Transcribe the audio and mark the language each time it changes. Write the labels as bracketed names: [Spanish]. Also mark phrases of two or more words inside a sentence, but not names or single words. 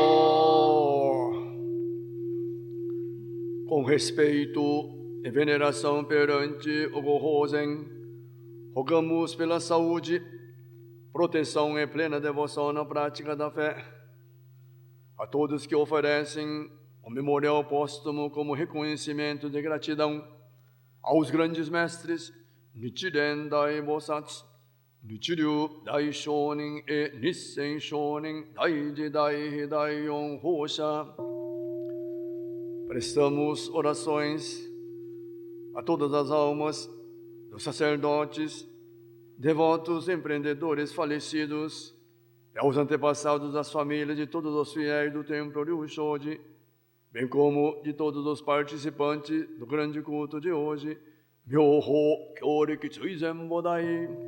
[Portuguese] Com respeito e veneração perante o Gohozen, rogamos pela saúde, proteção e plena devoção na prática da fé a todos que oferecem o memorial póstumo como reconhecimento de gratidão aos grandes mestres Nichiren Dai Bosatsu, Nichiryu Dai Shonin e Nissen Shonin [Japanese] Daiji Dai Hidai Yon Hosha. [Portuguese] Prestamos orações a todas as almas dos sacerdotes, devotos, empreendedores falecidos e aos antepassados das famílias de todos os fiéis do templo Ryushoji, bem como de todos os participantes do grande culto de hoje, [Japanese] 妙法経力 追善 菩提.